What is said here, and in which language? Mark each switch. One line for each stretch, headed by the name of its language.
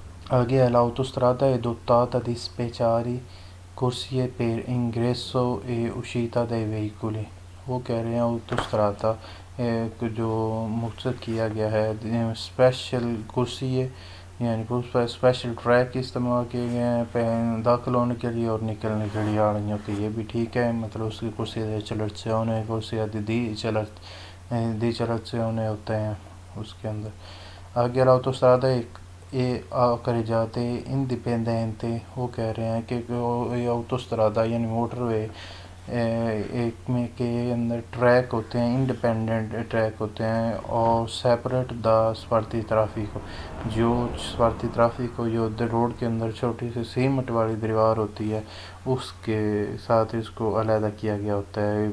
Urdu: آگے ہے
Italian: l'autostrada è dotata di speciali corsie per ingresso e uscita dei veicoli،
Urdu: وہ کہہ رہے ہیں autostrada جو مختصر کیا گیا ہے اسپیشل کرسی، یعنی اسپیشل ٹریک استعمال کیے گئے ہیں داخل ہونے کے لیے اور نکلنے کے لیے گاڑیوں کے، یہ بھی ٹھیک ہے، مطلب اس کی کرسی چلرچیone، کرسی دی چلرچیone ہوتے ہیں، اس کے اندر.
Italian: Anche l'autostrada è careggiate indipendente.
Urdu: وہ کہہ رہے ہیں کہ یہ autostrada یعنی موٹر وے ایک میں کے اندر ٹریک ہوتے ہیں، انڈیپینڈنٹ ٹریک ہوتے ہیں اور سیپریٹ دا سپارتی ٹرافک. جو سپارتی ٹرافک کو جو روڈ کے اندر چھوٹی سی سیمٹ والی دیوار ہوتی ہے اس کے ساتھ اس کو علیحدہ کیا گیا ہوتا ہے.